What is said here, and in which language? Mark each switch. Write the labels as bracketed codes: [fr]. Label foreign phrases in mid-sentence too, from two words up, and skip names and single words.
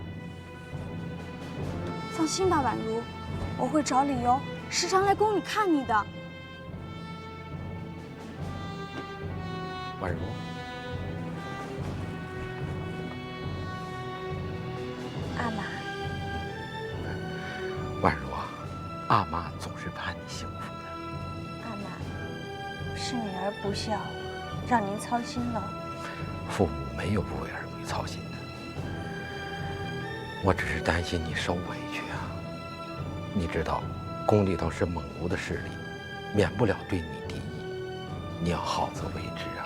[zh] 放心吧，婉如，我會找理由時常來宮裡看你的。婉如，阿瑪，婉如啊，阿媽總是盼你幸福的。阿瑪，是女兒不孝，讓您操心了。父母沒有不為兒女操心的，我只是擔心你受委屈啊。你知道，宮裡頭是蒙古的勢力，免不了對你敌意，你要好自為之啊。